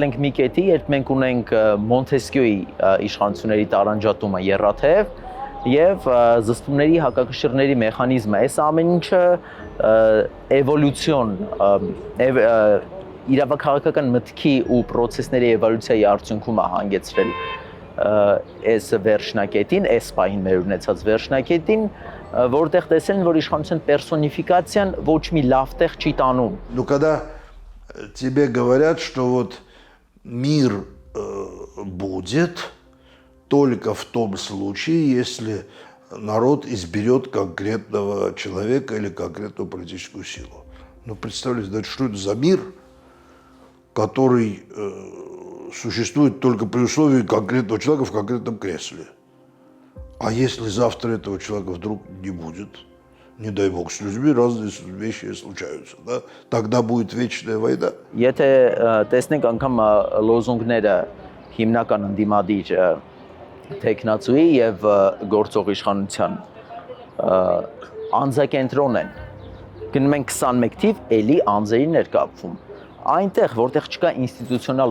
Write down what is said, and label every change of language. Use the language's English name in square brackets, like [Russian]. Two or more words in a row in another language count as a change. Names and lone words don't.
[Armenian] ենք մի կետի, երբ մենք ունենք Մոնտեսկյոյի իշխանությունների տարանջատումը եռաթև եւ զսպումների հակակշիռների մեխանիզմը, այս ամեն ինչը էվոլյուցիոն իրավաքաղաքական մտքի ու պրոցեսների էվոլյուցիայի արդյունքում է հանգեցրել այս վերջնակետին, այս պահին մեր ունեցած վերջնակետին, որտեղ տեսել են, որ իշխանության պերսոնիֆիկացիան ոչ մի լավ տեղ չի տանում։ [Russian] Ну, когда тебе говорят, что вот мир будет только в том случае, если народ изберет конкретного человека или конкретную политическую силу. Ну, представляете, да, что это за мир, который существует только при условии конкретного человека в конкретном кресле. А если завтра этого человека вдруг не будет, не дай бог, с людьми разные вещи случаются, да? Тогда будет вечная война. [Armenian] Եթե տեսնենք անգամ լոզունգները հիմնական ընդդիմադիր տեխնացուի եւ գործող իշխանության անձակենտրոն են, գնում են 21 թիվ, էլի անձերի ներկապվում։ Այնտեղ, որտեղ չկա ինստիտուցիոնալ